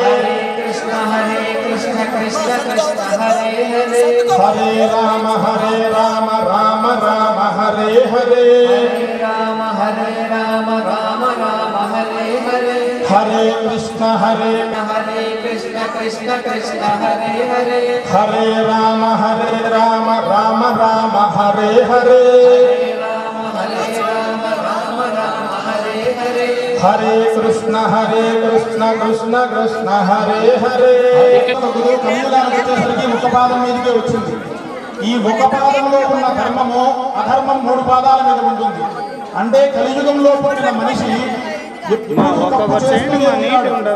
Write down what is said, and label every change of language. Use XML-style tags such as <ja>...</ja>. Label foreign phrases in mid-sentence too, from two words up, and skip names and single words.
<te>హరే రామ రామ రామ హరే హరే హరే కృష్ణ హరే రామ రామ రామ హరే హరే హరే కృష్ణ కృష్ణ కృష్ణ హరే హరే కమ్యూలానికి వచ్చేసరికి ఒక పాదం మీదకే వచ్చింది. ఈ ఒక పాదంలో ఉన్న ధర్మము అధర్మం 3 పాదాల మీద ఉంటుంది. అంటే కలియుగంలో పుట్టిన మనిషి ఎప్పుడూ తప్పు చేస్తూనే ఉంటాడు.</te>